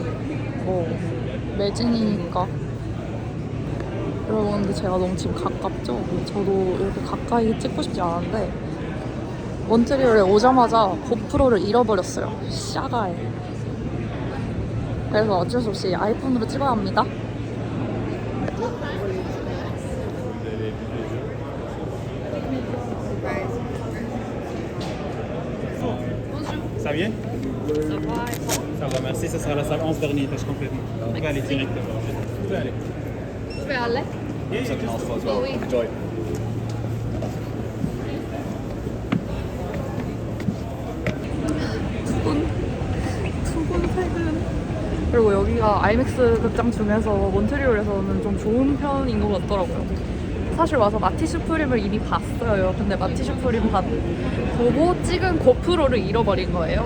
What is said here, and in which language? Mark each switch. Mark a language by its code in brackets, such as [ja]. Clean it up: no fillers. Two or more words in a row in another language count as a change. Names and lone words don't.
[ko] 뭐 매진이니까. 여러분, 근데 제가 너무 지금 가깝죠? 저도 이렇게 가까이 찍고 싶지 않은데 몬트리올에 오자마자 고프로를 잃어버렸어요. 샤가에. 그래서 어쩔 수 없이 아이폰으로 찍어야 합니다. [fr] Ça vient? Ça va, merci. Ça sera la salle 11 dernier, tâche complètement. Vous pouvez aller directement. Vous pouvez aller. Je vais aller. [en] Yeah, just [fr] Oui. [en] enjoy. [ko] 푸근푸근색은. 그리고 여기가 아이맥스 극장 중에서 몬트리올에서는 좀 좋은 편인 것 같더라고요. 사실 와서 마티 슈프림을 이미 봤어요. 근데 마티 슈프림 보고 찍은 고프로를 잃어버린 거예요.